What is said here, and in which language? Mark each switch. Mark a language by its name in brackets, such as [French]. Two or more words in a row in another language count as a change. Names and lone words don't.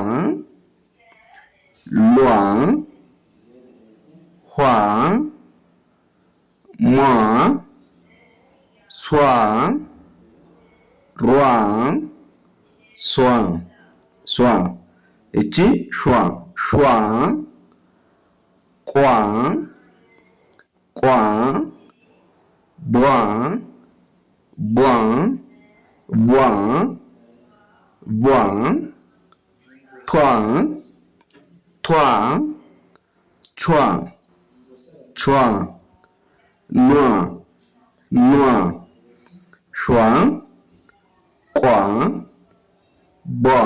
[Amharic] ሏ፣ ኋ፣ ሟ፣ ሷ፣ ሯ፣ ሷ፣ ሷ። እቺ ሿ፣ ሿ፣ ቋ፣ ቋ፣ ቧ፣ ቧ፣ ቧ፣ ቧ፣ ቷ፣ ቷ፣ ቿ፣ ቿ፣ ኗ፣ ኗ፣ ሿ፣ ቋ፣ ቧ፣